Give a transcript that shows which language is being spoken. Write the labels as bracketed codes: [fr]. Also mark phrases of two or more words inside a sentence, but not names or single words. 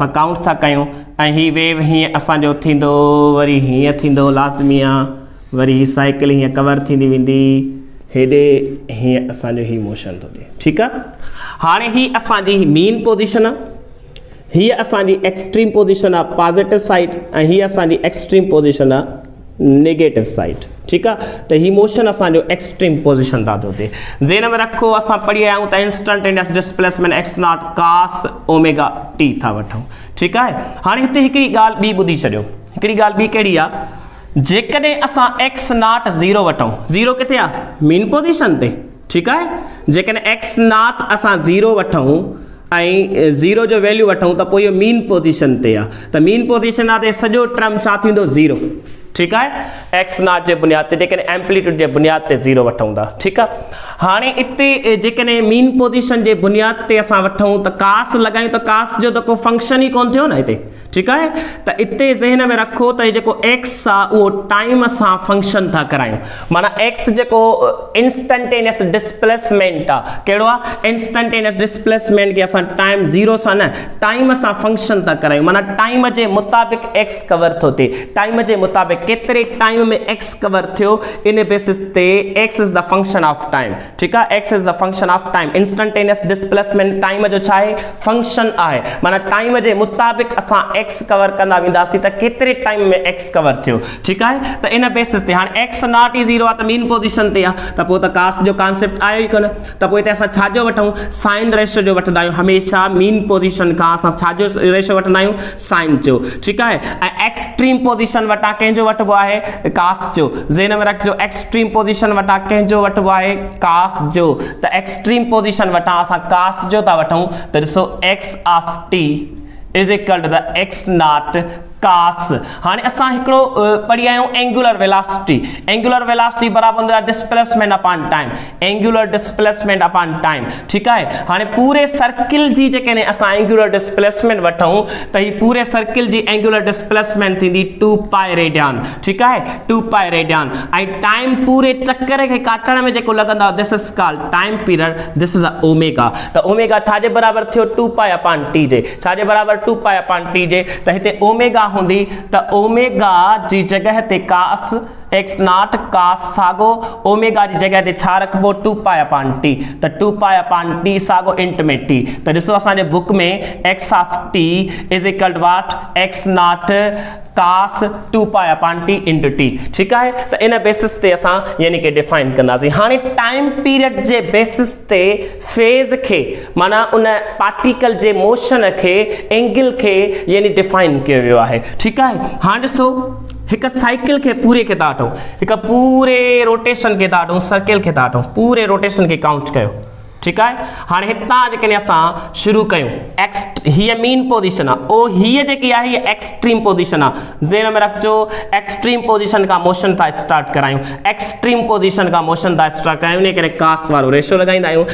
[sd] असां काउंट था कयूं ऐं ही वेव हीअं असांजो थींदो, वरी हीअं थींदो, लाज़मी आहे, वरी ही साइकिल हीअं कवर थींदी वेंदी, हेॾे हीअं असांजो ही मोशन थो थिए, ठीकु आहे। हाणे ही असांजी [en] mean position [sd] आहे, हीअ असांजी [en] extreme position [sd] आहे [en] positive side, [sd] ऐं हीअ असांजी [en] extreme position [sd] आहे [en] negative side, [sd] ठीकु आहे। त ही मोशन असांजो [en] extreme position [sd] था थो थिए। ज़हन में रखो, असां पढ़ी आया आहियूं त [en] instantaneous displacement x naught cos omega t [sd] था वठूं, ठीकु आहे। हाणे हिते हिकिड़ी ॻाल्हि ॿी ॿुधी छॾियो, हिकिड़ी ॻाल्हि ॿी कहिड़ी आहे, जेकॾहिं असां [en] x naught [sd] 0 वठूं, 0 किथे आहे, [en] mean position [sd] ते, ठीकु आहे। जेकॾहिं [en] x naught [sd] असां 0 वठूं ऐं 0 जो वैल्यू वठूं त पोइ इहो [en] mean position [sd] ते आहे। त [en] mean position [sd] आहे त सॼो टर्म छा थींदो, 0, ठीकु आहे। [en] x naught [sd] जे बुनियाद ते, जेकॾहिं एम्पलीट्यूड जे बुनियाद ते 0 वठूं था, ठीकु आहे। हाणे इते जेकॾहिं [en] mean position [sd] जे बुनियाद ते असां वठूं त कास लॻायूं त कास जो त को फंक्शन ई कोन थियो न हिते, ठीकु आहे। त इते ज़हन में रखो त जेको एक्स आहे उहो टाइम सां फंक्शन था करायूं। माना एक्स जेको [en] instantaneous displacement [sd] आहे, कहिड़ो आहे, [en] instantaneous displacement [sd] खे असां टाइम 0 सां न, टाइम सां फंक्शन था करायूं। माना टाइम जे मुताबिक़ एक्स कवर थो थिए, टाइम जे मुताबिक़ केतिरे टाइम में एक्स कवर थियो, इन बेसिस ते [en] x is the function of time, [sd] ठीकु आहे। [en] x is the function of time, instantaneous displacement [sd] टाइम जो छा आहे, फंक्शन आहे। माना टाइम जे मुताबिक़ असां एक्स कवर कंदा वेंदासीं त केतिरे टाइम में एक्स कवर थियो, ठीकु आहे। त इन बेसिस ते हाणे [en] x naught [sd] ई 0 आहे त [en] mean position [sd] ते आहे, त पोइ त कास जो कॉन्सेप्ट आयो ई कोन। त पोइ हिते असां छाजो वठूं, [en] sine ratio [sd] जो वठंदा आहियूं हमेशह। [en] mean position [sd] खां असां छाजो रेशो वठंदा आहियूं, साइन जो, ठीकु आहे। ऐं [en] extreme position [sd] वटां कंहिंजो वठिबो आहे, कास जो। ज़हन में रखिजो, [en] extreme position [sd] वटां कंहिंजो वठिबो आहे, कास जो। त [en] extreme position [sd] वटां असां कास जो था वठूं त ॾिसो, [en] x of t is equal to the x naught cos. [sd] हाणे असां हिकिड़ो पढ़ी आहियूं [en] angular velocity. angular velocity [sd] बराबर हूंदो आहे [en] displacement upon time, angular displacement upon time, [sd] ठीकु आहे। हाणे पूरे सर्किल जी जेकॾहिं असां [en] angular displacement [sd] वठूं त ही पूरे सर्किल जी [en] angular displacement [sd] थींदी [en] 2 pi radian, [sd] ठीकु आहे, [en] 2 pi radian. [sd] ऐं टाइम पूरे चक्कर खे काटण में जेको लॻंदो आहे, [en] This is called time period, this is a omega. [sd] त ओमेगा छाजे बराबर थियो, [en] 2 pi upon t [sd] जे, छाजे बराबर [en] 2 pi upon t [sd] जे। त हिते ओमेगा हूंदी त ओमेगा जी जगह ते [en] cos x naught cos [sd] सागो ओमेगा की जगह ते छा रखबो [en] 2 pi upon t [sd] त [en] 2 pi upon t [sd] सागो इंट में टी त ॾिसो असांजे बुक में [en] x of t is equal to what x naught cos 2 pi upon t into t [hi] ठीक है [sd] त इन बेसिस ते असां यानी कि डिफाइन कंदासीं हाणे [en] time period [sd] जे बेसिस ते फेज के माना उन पार्टिकल जे मोशन के एंगल के यानी डिफाइन किया वियो आहे [hi] ठीक है [sd] हाणे ॾिसो एक साइकिल के पूरे के दाटो एक पूरे रोटेशन के दाटो सर्किल के दाटो पूरे रोटेशन के काउंट कयो [hi] ठीक है [sd] हाँ हितां जेकॾहिं असां शुरू कयूं एक्स हीअ [en] mean position [sd] आहे ओ हीअ जेकी आहे हीअ [en] extreme position [sd] आहे ज़हन में रखजो [en] extreme position [sd] का मोशन था स्टार्ट करायूं [en] extreme position [sd] का मोशन था स्टार्ट करायूं इन करे कास वारो रेशो लगाईंदा आहियूं